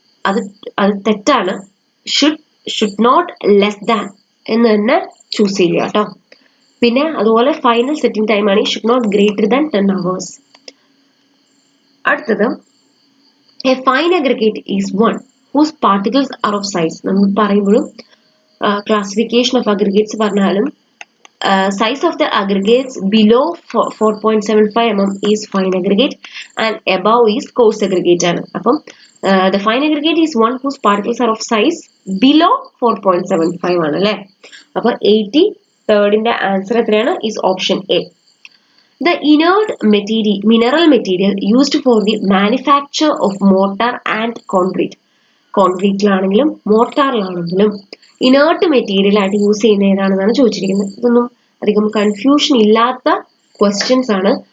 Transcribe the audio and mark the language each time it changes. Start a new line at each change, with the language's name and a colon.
Malayalam: അത് തെറ്റാണ്.
English: should not less than
Malayalam: എന്ന് തന്നെ ചൂസ് ചെയ്യുക കേട്ടോ. പിന്നെ അതുപോലെ
English: Final setting time ആണ് should not greater than 10 hours. അടുത്തത്, a fine aggregate is one whose particles are of size.
Malayalam: നമ്മൾ പറയുമ്പോഴും ക്ലാസിഫിക്കേഷൻ ഓഫ് അഗ്രിഗേറ്റ്സ് പറഞ്ഞാലും
English: size of the aggregates below 4.75 mm is fine aggregate and above is coarse aggregate ആണ്. അപ്പം the fine aggregate is one whose particles are of size below 4.75 ആണ്, അല്ലെ?
Malayalam: അപ്പൊ 83rd answer എത്രയാണ്?
English: is option A. The inert mineral material used for the manufacture of mortar and concrete.
Malayalam: കോൺക്രീറ്റിലാണെങ്കിലും മോർട്ടാറിലാണെങ്കിലും inert material ആയിട്ട് use ചെയ്യുന്ന ഏതാണെന്നാണ് ചോദിച്ചിരിക്കുന്നത്. ഇതൊന്നും അധികം confusion ഇല്ലാത്ത ക്വസ്റ്റ്യൻസ് ആണ്.